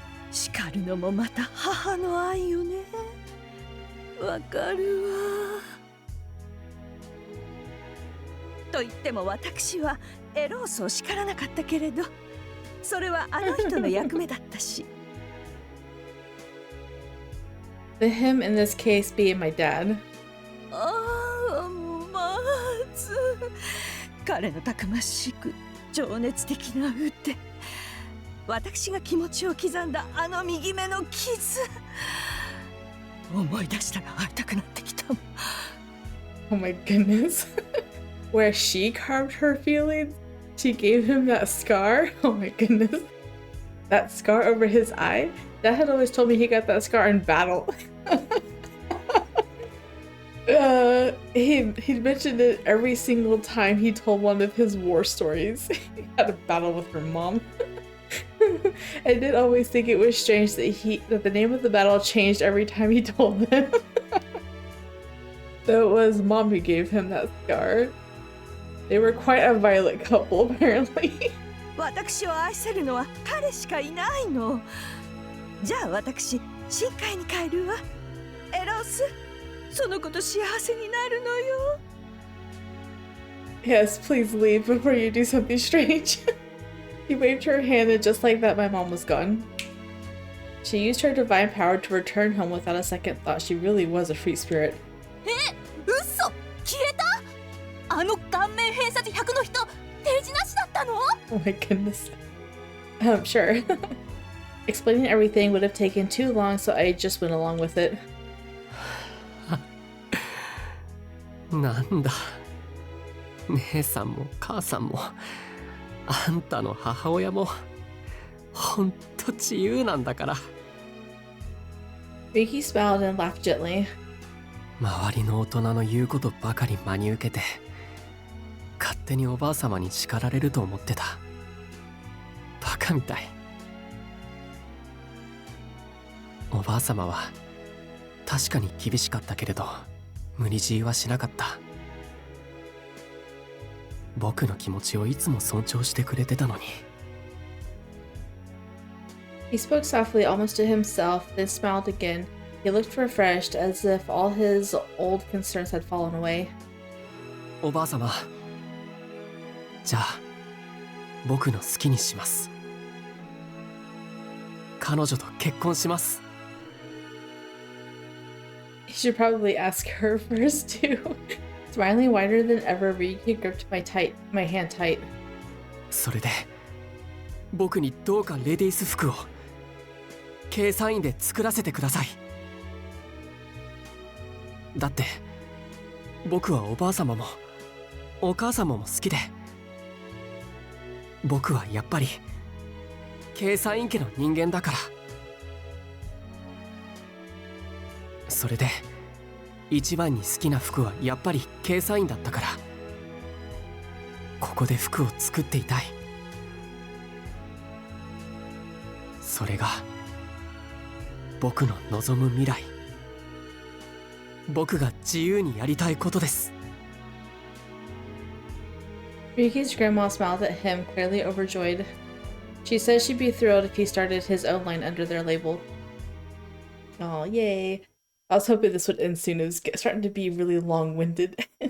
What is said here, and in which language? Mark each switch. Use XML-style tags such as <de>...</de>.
<ja>叱るのもまた母の愛よね。わかるわ。と言っても私はエロースを叱らなかったけれど、それはあの人の役目だったし。</ja> <en>The him in this case being my dad.</en> <ja>ああ、まず彼のたくましく情熱的な腕、私が気持ちを刻んだあの右目の傷、思い出したら会いたくなってきた。</ja> <en>Oh my goodness. Where she carved her feelings? She gave him that scar? Oh my goodness. That scar over his eye? Dad had always told me he got that scar in battle. He'd mentioned it every single time he told one of his war stories. He had a battle with her mom. I did always think it was strange that the name of the battle changed every time he told them. So it was mom who gave him that scar. They were quite a violent couple, apparently.</en> <ja>私を愛せるのは彼しかいないの。じゃあ私、深海に帰るわ。エロス、その子と幸せになるのよ。</ja> <en>Yes, please leave before you do something strange. He waved her hand, and just like that, my mom was gone. She used her divine power to return home without a second thought. She really was a free spirit.</en> <ja>嘘、消えた？あの顔面偏差値100の人、提示なしだったの？</ja> <en>Oh my goodness. Sure. Explaining everything would have taken too long, so I just went along with it.</en> <ja>なんだ、姉さんも母さんもあんたの母親もほんと自由なんだから。</ja> <en>Ryuki smiled and laughed gently.</en> <ja>周りの大人の言うことばかり真に受けて勝手におばあ様に叱られると思ってた。バカみたい。おばあ様は確かに厳しかったけれど無理強いはしなかった。僕の気持ちをいつも尊重してくれてたのに。</ja> <en>He spoke softly, almost to himself, then smiled again. He looked refreshed, as if all his old concerns had fallen away.</en> <ja>おばあ様、じゃあ僕の好きにします。彼女と結婚します。</ja> <en>You should probably ask her first too. Smiling wider than ever, Ryuki gripped my hand tight.</en> <ja>それで僕にどうかレディース服をケイサインで作らせてください。だって僕はおばあ様もお母様も好きで、僕はやっぱりケイサイン家の人間だから。それで一番に好きな服はやっぱりケイサインだったから、ここで服を作っていたい。それが僕の望む未来、僕が自由にやりたいことです。</ja> <en>Ryuki's grandma smiled at him, clearly overjoyed. She said she'd be thrilled if he started his own line under their label. Oh, yay. I was hoping this would end soon. It was starting to be really long-winded.</en>